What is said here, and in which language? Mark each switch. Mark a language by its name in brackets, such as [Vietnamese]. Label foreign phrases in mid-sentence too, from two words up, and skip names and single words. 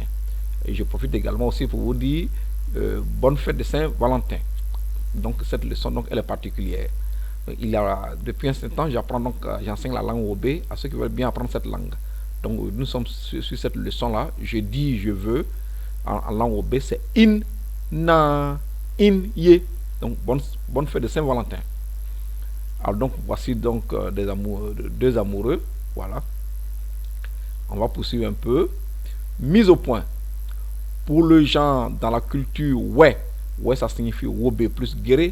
[French] Et je profite également aussi pour vous dire bonne fête de Saint-Valentin. Donc cette leçon, donc, elle est particulière. Il y a, depuis un certain temps, j'apprends donc, j'enseigne la langue Wobé à ceux qui veulent bien apprendre cette langue. Donc nous sommes sur cette leçon-là. Je dis, je veux. En langue Wobé, c'est [Wè Northern] in, na, in, [French] ye. Donc bonne fête de Saint-Valentin. Alors donc voici donc deux amoureux. Voilà. On va poursuivre un peu. Mise au point. Pour le genre dans la culture ouais, ouais ça signifie Wobé plus guéré.